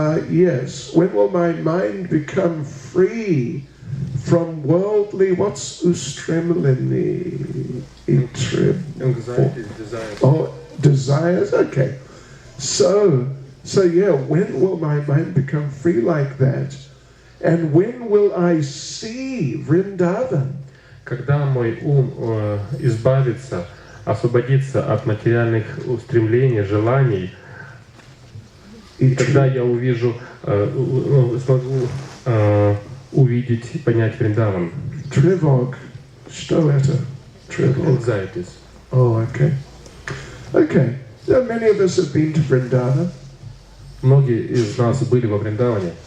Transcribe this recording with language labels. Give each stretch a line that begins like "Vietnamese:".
English: Yes, when will my mind become free from worldly, what's ustremlini? Anxiety, desires. Oh, desires, okay. So yeah, when will my mind become free like that? And when will I see Vrindavan?
Russian: Когда мой ум избавится, освободится от материальных устремлений, желаний, и когда я увижу, смогу увидеть, понять Вриндаван. Trivog, что это? Trivog.
English: Anxieties. Oh, okay. Okay. So many of us have been to Vrindavan.
Russian: Многие из нас были во Вриндаване.